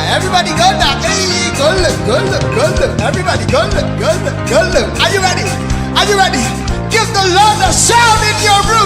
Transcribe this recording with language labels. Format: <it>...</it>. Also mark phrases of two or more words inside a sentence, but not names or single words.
<en>Everybody go down. Hey, go look. Everybody go look. Are you ready? Are you ready? Give the Lord a shout in your room.</en>